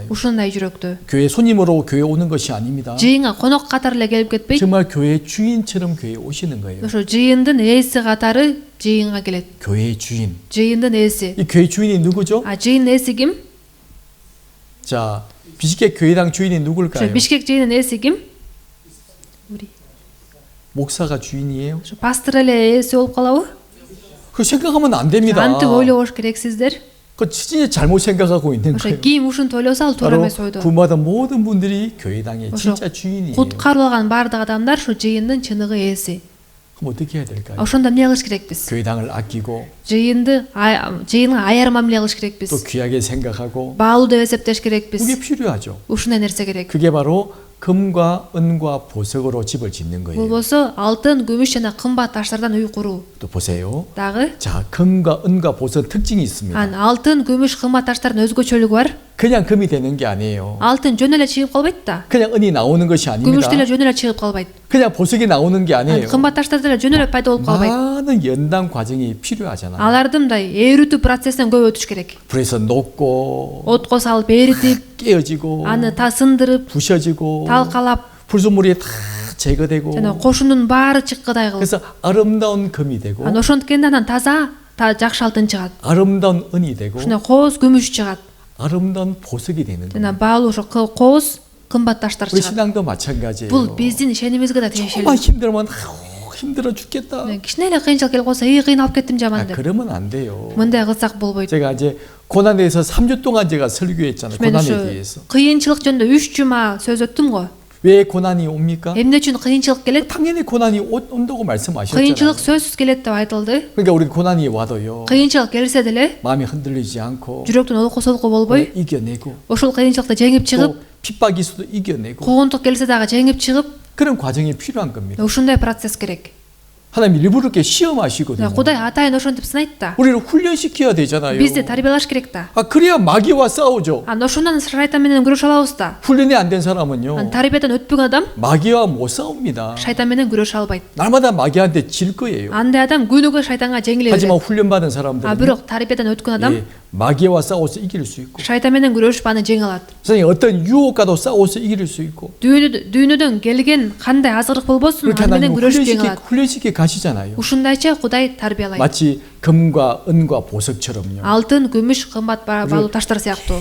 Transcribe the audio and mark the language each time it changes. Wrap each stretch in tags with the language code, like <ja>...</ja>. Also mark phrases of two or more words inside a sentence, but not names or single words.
<ky>Ушундай жүрөктө.</ky> <ko>교회 손님으로 교회 오는 것이 아닙니다.</ko> <ky>Жыйынга конок катары эле келип кетпей,</ky> <ko>정말 교회 주인처럼 교회에 오시는 거예요.</ko> <ky>ошо жыйындын ээси катары жыйынга келет.</ky> <ko>교회의 주인.</ko> <ky>жыйындын ээси.</ky> <ko>이 교회 주인이 누구죠?</ko> <ky>жыйындын ээси ким?</ky> <ko>자, 비식계 교회당 주인이</ko> <ky>ошо</ky> <ko>누굴까요?</ko> <ky>Бишкек жыйынын ээси ким?</ky> <ko>목사가 주인이에요?</ko> <ky>ошо пастор эле ээси болуп калабы?</ky> <ko>그 생각하면 안 됩니다.</ko> <ky>антип ойлобош керексиздер.</ky> <ko>그 진짜 잘못 생각하고 있는</ko> <ky>ошо</ky> <ko>거예요.</ko> <ky>ким ушинтип ойлосо ал туура</ky> <ko>바로</ko> <ky>эмес ойдо.</ky> <ko>구원받은 모든 분들이 교회당의</ko> <ky>ошо</ky> <ko>진짜 주인이에요.</ko> <ky>куткарылган баардык адамдар ушу жыйындын чыныгы ээси.</ky> <ko>그럼 어떻게 해야 될까요?</ko> <ky>ошондо эмне кылыш керекпиз?</ky> <ko>교회당을 아끼고</ko> <ky>жыйынга аяр мамиле кылыш</ky> <ko>또</ko> <ky>керекпиз.</ky> <ko>귀하게 생각하고</ko> <ky>Баалуу деп эсептеш керекпиз.</ky> <ko>그게 필요하죠.</ko> <ky>Ушундай нерсе керек.</ky> <ko>그게 바로 금과 은과 보석으로 집을 짓는 거예요.</ko> <ky>Болбосо алтын, күмүш жана кымбат таштардан үй куруу.</ky> <ko>또 보세요.</ko> <ky>Дагы</ky> <ko>자, 금과 은과 보석 특징이 있습니다.</ko> <ky>алтын, күмүш, кымбат таштардын өзгөчөлүгү бар.</ky> <ko>그냥 금이 되는 게 아니에요.</ko> <ky>Алтын жөн эле чыгып калбайт да.</ky> <ko>그냥 은이 나오는 것이 아닙니다.</ko> <ky>күмүш деле жөн эле чыгып калбайт.</ky> <ko>그냥 보석이 나오는 게 아니에요.</ko> <ky>кымбат таштар деле жөн эле пайда болуп калбайт.</ky> <ko>많은 연단 과정이 필요하잖아요.</ko> <ky>Аларды мындай ээрүтүү процесстен көп өтүш керек.</ky> <ko>불에서 녹고</ko> <ky>Отко салып эритип,</ky> <ko>깨어지고</ko> <ky>аны та сындырып,</ky> <ko>부셔지고</ko> <ky>талкалап,</ky> <ko>불순물이 다 제거되고</ko> <ky>жана кошунун баары чыккыдай кылып.</ky> <ko>그래서 아름다운 금이 되고</ko> <ky>Ошондуктен анан таза, жакшы алтын чыгат.</ky> <ko>아름다운 은이 되고</ko> <ky>Ушундай кооз күмүш чыгат.</ky> <ko>아름다운 보석이 되는</ko> <ky>жана</ky> <ko>거예요.</ko> <ky>баалуу ошо кооз, кымбат таштар</ky> <ko>우리</ko> <ky>чыгат.</ky> <ko>신앙도 마찬가지예요.</ko> <ky>Бул биздин ишенимибизге да</ky> <ko>정말</ko> <ky>тиешелүү.</ky> <ko>힘들면 힘들어 죽겠다.</ko> <ky>Кичине эле кыйынчылык келип калса, кыйналып кеттим жаман деп.</ky> <ko>그러면 안 돼요.</ko> <ky>мындай кылсак болбойт.</ky> <ko>제가 이제 고난에 대해서 3주 동안 제가 설교했잖아요.</ko> <ky>мен</ky> <ko>고난에</ko> <ky>ошо</ky> <ko>대해서.</ko> <ky>кыйынчылык жөнүндө 3 жума сөз өттүм го.</ky> <ko>왜 고난이 옵니까?</ko> <ky>эмне үчүн кыйынчылык келет?</ky> <ko>당연히 고난이 온다고 말씀하셨잖아요.</ko> <ky>кыйынчылык сөзсүз келет деп айтылды.</ky> <ko>그러니까 우리 고난이 와도요.</ko> <ky>кыйынчылык келсе деле</ky> <ko>마음이 흔들리지 않고</ko> <ky>жүрөктөн олку-солку болбой,</ky> <ko>이겨내고</ko> <ky>ошол кыйынчылыкты жеңип чыгып,</ky> <ko>또 핍박이 있어도 이겨내고</ko> <ky>куугунтук келсе дагы жеңип чыгып,</ky> <ko>그런 과정이 필요한 겁니다.</ko> <ky>ушундай процесс керек.</ky> <ko>하나님 일부러 이렇게 시험하시거든요.</ko> <ky>Кудай атайын ошентип сынайт да.</ky> <ko>우리를 훈련시켜야 되잖아요.</ko> <ky>бизди тарбиялаш керек да.</ky> <ko>그래야 마귀와 싸우죠.</ko> <ky>ошондон шайтан менен күрөшө алабыз да.</ky> <ko>훈련이 안 된 사람은요.</ko> <ky>тарбиядан өтпөгөн адам</ky> <ko>마귀와 못 싸웁니다.</ko> <ky>шайтан менен күрөшө албайт.</ky> <ko>날마다 마귀한테 질 거예요.</ko> <ky>андай адам күнүгө шайтанга жеңиле</ky> <ko>하지만</ko> <ky>берет.</ky> <ko>훈련받은 사람들은</ko> <ky>бирок тарбиядан өткөн адам</ky> <ko>마귀와 싸워서 이길 수 있고</ko> <ky>шайтан менен күрөшүп аны жеңе алат.</ky> <ko>선생님 어떤 유혹과도 싸워서 이길 수 있고</ko> <ky>дүйнөдөн келген кандай азгырык болбосун,</ky> <ko>그렇게</ko> <ky>аны менен</ky> <ko>하나님</ko> <ky>күрөшүп жеңе алат.</ky> <ko>훈련시켜 가시잖아요.</ko> <ky>ушундайча Кудай тарбиялайт.</ky> <ko>마치 금과 은과 보석처럼요.</ko> <ky>алтын, күмүш, кымбат баалуу таштар сыяктуу.</ky>